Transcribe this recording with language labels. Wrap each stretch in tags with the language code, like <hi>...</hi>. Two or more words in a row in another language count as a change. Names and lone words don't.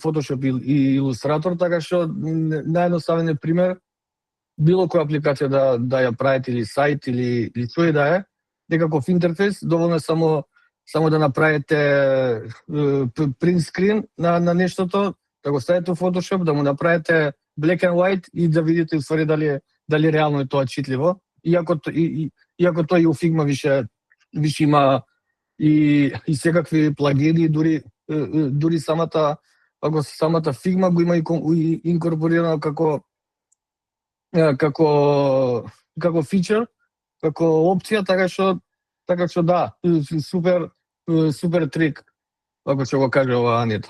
<mk>Photoshop и Illustrator, така што наједноставен пример било која апликација да ја правите или сајт или што и да е, некаков интерфейс, доволно е само да направите</mk> <en>print screen</en> <mk>на нештото, да го ставите во Photoshop, да му направите</mk> <en>black and white</en> <mk>и да видите уствари дали реално е тоа читливо. Иако тој и у Figma више има и секакви плагини, дури самата Figma го има и инкорпорирано како фичер, како опција, така што да, супер трик, ако ќе го каже ова Анета.</mk>